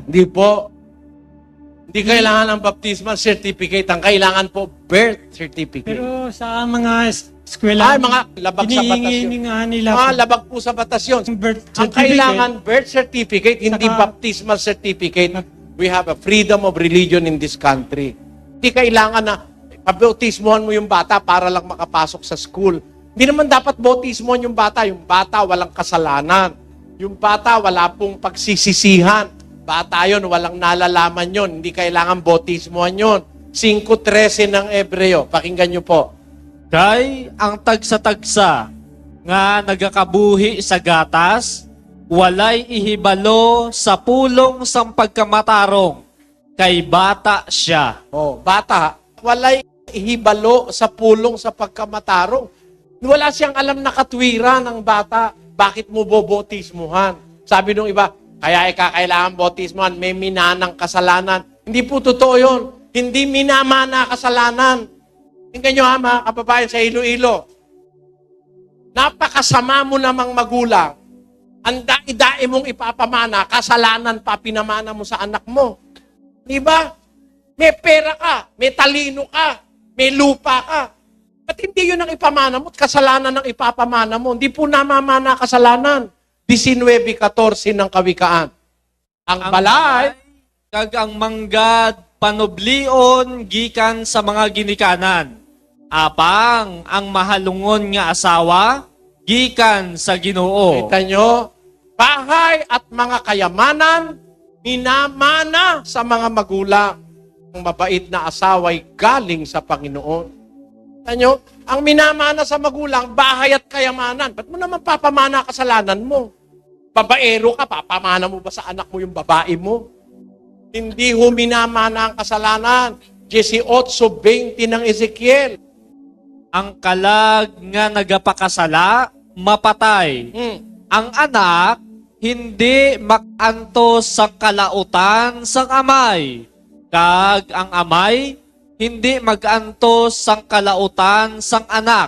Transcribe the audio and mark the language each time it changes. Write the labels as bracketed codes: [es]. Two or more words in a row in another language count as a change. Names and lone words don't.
[tl] Hindi po. Hindi kailangan ng [en] baptismal certificate. [tl] Ang kailangan po, [en] birth certificate. [tl] Pero sa mga eskwela, mga labag sa batas yun. hinihingi nga nila po. Labag po sa batas yun. Birth Ang kailangan, [en] birth certificate, [tl] hindi Saka- [en] baptismal certificate. We have a freedom of religion in this country. [tl] Hindi kailangan na pabautismohan mo yung bata para lang makapasok sa school. Hindi naman dapat bautismohan yung bata. Yung bata walang kasalanan. Yung bata wala pong pagsisisihan. Bata yun, walang nalalaman yun. Hindi kailangan bautismohan yun. 5:13 ng Ebreo. Pakinggan nyo po. [hil] Kay ang tagsa-tagsa nga nagakabuhi sa gatas, walay ihibalo sa pulong sang pagkamatarong, kay bata siya. Oh, bata, walay ihibalo sa pulong sa pagkamatarong. [tl] Wala siyang alam na katwiran ng bata. Bakit mo bobotismuhan? Sabi nung iba, kaya kailangan botismuhan, may minanang kasalanan. Hindi po totoo yun. Hindi minamana kasalanan. Tingnan nyo ha, mga kababayan sa Iloilo. Napakasama mo namang magulang. Ang dai-dai mong ipapamana, kasalanan pa pinamana mo sa anak mo. Di ba? May pera ka, may talino ka, may lupa ka. Ba't hindi yun ang ipamana mo? Kasalanan ang ipapamana mo. Hindi po namamana kasalanan. 19:14 ng Kawikaan. Ang balay, [hil] kag ang manggad panublion gikan sa mga ginikanan. Apang ang mahalungon nga asawa gikan sa Ginoo. [tl] kita nyo, bahay at mga kayamanan, minamana sa mga magulang. Ang mabait na asawa'y galing sa Panginoon. Kita nyo, ang minamana sa magulang, bahay at kayamanan. Ba't mo naman papamana kasalanan mo? Babaero ka, papamana mo ba sa anak mo yung babae mo? Hindi ho minamana ang kasalanan. 18:20 ng Ezekiel. [hil] Ang kalag nga nagapakasala, mapatay. Ang anak, hindi makantos sa kalautan sang amay. Kag ang amay, hindi magantos sang kalautan sang anak.